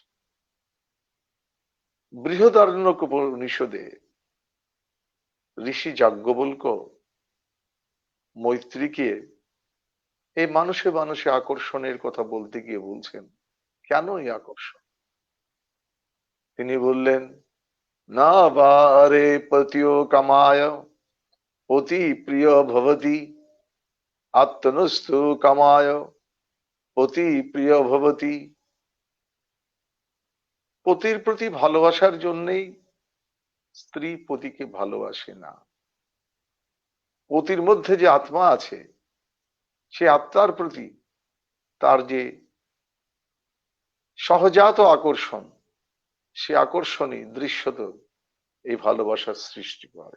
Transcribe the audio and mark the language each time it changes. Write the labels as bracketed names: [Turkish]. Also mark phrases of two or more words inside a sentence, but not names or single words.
[Bangla] বৃহদারণ্যক উপনিষদে ঋষি যাজ্ঞবল্ক্য মৈত্রীকে এই মানুষে মানুষে আকর্ষণের কথা বলতে গিয়ে বলছেন, কেন এই আকর্ষণ? তিনি বললেন, [Sanskrit] न वारे पतियो कामाय पति प्रिय भवति आत्मनस्तु कामाय पति प्रिय भवति। [Bangla] পতির প্রতি ভালোবাসার জন্যই স্ত্রী পতিকে ভালোবাসে না। পতির মধ্যে যে আত্মা আছে সে আত্মার প্রতি তার যে সহজাত আকর্ষণ, সে আকর্ষণই দৃশ্যত এই ভালোবাসার সৃষ্টি করে।